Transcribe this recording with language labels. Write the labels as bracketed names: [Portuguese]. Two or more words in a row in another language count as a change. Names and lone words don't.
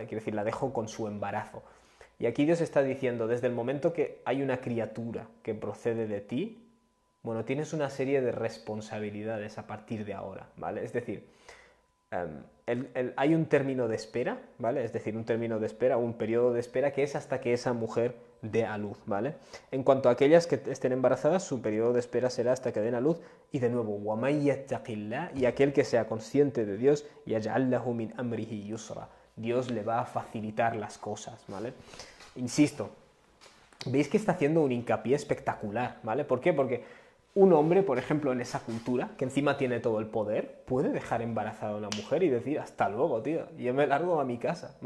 [Spanish] Quiero decir, la dejo con su embarazo. Y aquí Dios está diciendo, desde el momento que hay una criatura que procede de ti, bueno, tienes una serie de responsabilidades a partir de ahora, ¿vale? Es decir, hay un término de espera, ¿vale? Es decir, un término de espera, un periodo de espera que es hasta que esa mujer dé a luz, ¿vale? En cuanto a aquellas que estén embarazadas, su periodo de espera será hasta que den a luz. Y de nuevo, [Arabic] وَمَن يَتَّقِ اللَّهِ, [Spanish] y aquel que sea consciente de Dios, [Arabic] يَجْعَلْ لَهُ مِنْ أَمْرِهِ يُسْرًا, [Spanish] Dios le va a facilitar las cosas, ¿vale? Insisto, veis que está haciendo un hincapié espectacular, ¿vale? ¿Por qué? Porque un hombre, por ejemplo, en esa cultura, que encima tiene todo el poder, puede dejar embarazada a una mujer y decir, hasta luego, tío, yo me largo a mi casa, ¿vale?